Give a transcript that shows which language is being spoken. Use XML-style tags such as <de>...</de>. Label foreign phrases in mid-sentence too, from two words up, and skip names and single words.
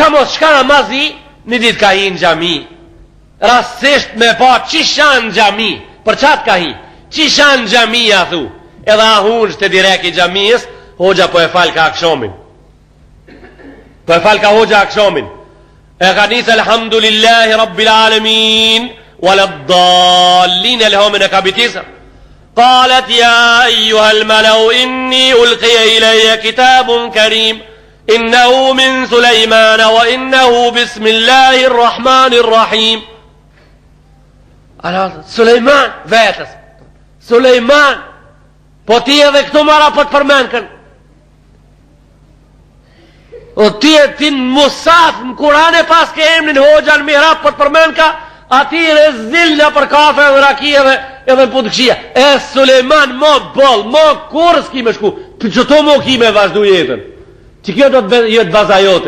<sq>mos shka namazi, një ditë ka hi në gjami, rastisht me pa qisha në gjami, për qatë ka hi, qisha në gjami a thu, edhe ahun shte direk i gjamiës, hoxha po e fal ka akshomin, po e fal ka hoxha akshomin, e ka njësë</sq> <ar>الحمد لله رب العالمين, ولا الضالين</ar> <sq>e lehomin e kabitisër.</sq> <ar>قالت يا أيها الملأ إني ألقي إلي كتاب كريم إنه من سليمان وإنه بسم الله الرحمن الرحيم.</ar> <sq>Sulejman vetës, Sulejman, po ti edhe këtu mara po të përmenkën, o ti në Musaf në Kurane pas ke emnin hoxha në mihrab po të përmenka, ati rezil në për kafe dhe rakije edhe në putë e Sulejman mo bol, mo kur s'ki me shku, për që to mo ki me vazhdu jetën, që kjo do të jetë baza jote.</sq>